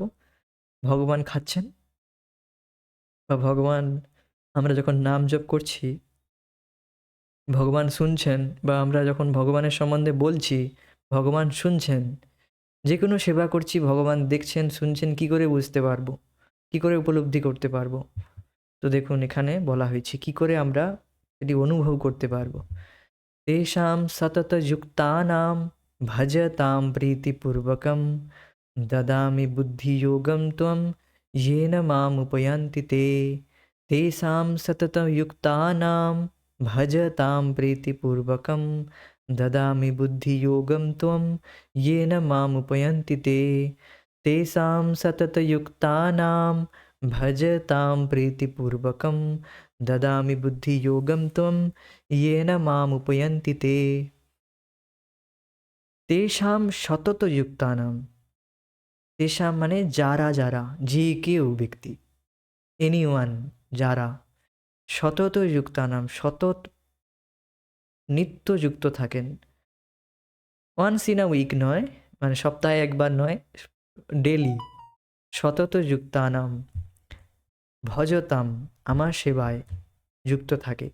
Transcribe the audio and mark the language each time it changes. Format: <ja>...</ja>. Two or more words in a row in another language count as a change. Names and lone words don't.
<bn>ভগবান খাচ্ছেন বা ভগবান, আমরা যখন নাম জপ করছি ভগবান শুনছেন, বা আমরা যখন ভগবানের সম্বন্ধে বলছি ভগবান শুনছেন, যে কোনো সেবা করছি ভগবান দেখছেন, শুনছেন, কি করে বুঝতে পারবো, কি করে উপলব্ধি করতে পারবো? তো দেখুন, এখানে বলা হয়েছে কি করে আমরা এটি অনুভব করতে পারবো।</bn> <sa>তেষাং সততযুক্তানাং ভজতাং প্রীতিপূর্বকং দদামি বুদ্ধিযোগং ত্বং येन मामुपयान्ति ते। तेषां सततयुक्तानां भजतां प्रीतिपूर्वकं ददामि बुद्धियोगं त्वं येन मामुपयान्ति ते। तेषां सततयुक्तानां भजतां प्रीतिपूर्वकं ददामि बुद्धियोगं त्वं येन मामुपयन्ति ते। तेषां सततयुक्तानां,</sa> <bn>তেষাম মানে যারা যারা, যে কেউ ব্যক্তি, এনিওয়ান, যারা</bn> <sa>সতত যুক্তানাম,</sa> <bn>সতত নিত্য যুক্ত থাকেন,</bn> <en>once in a week</en> <bn>নয়, মানে সপ্তাহে একবার নয়, ডেলি,</bn> <sa>সতত যুক্তানাম ভজতাম,</sa> <bn>আমার সেবায় যুক্ত থাকে।</bn>